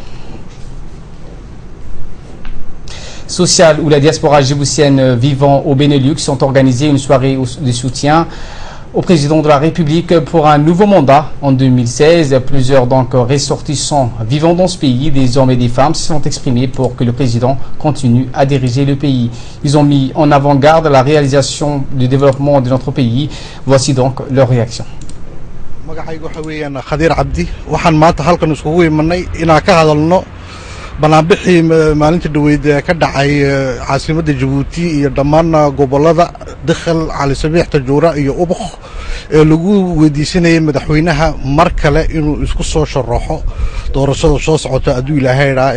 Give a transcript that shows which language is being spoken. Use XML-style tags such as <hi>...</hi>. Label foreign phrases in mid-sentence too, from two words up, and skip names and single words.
<fr>Social ou la diaspora djiboutienne vivant au Benelux ont organisé une soirée de soutien au président de la République pour un nouveau mandat en 2016. Plusieurs donc ressortissants vivant dans ce pays, des hommes et des femmes, se sont exprimés pour que le président continue à diriger le pays. Ils ont mis en avant-garde la réalisation du développement de notre pays. Voici donc leur réaction.</fr> <so>banaanbixii maalinta dhaweyd ka dhacay caasimadda Djibouti iyo dhammaan gobolada dakhal cali sabiix tajuura iyo ubakh ee lagu weydiisanayay madaxweynaha mar kale inuu isku soo sharaxo doorashada soo socota aduu ilaaheeraa</so>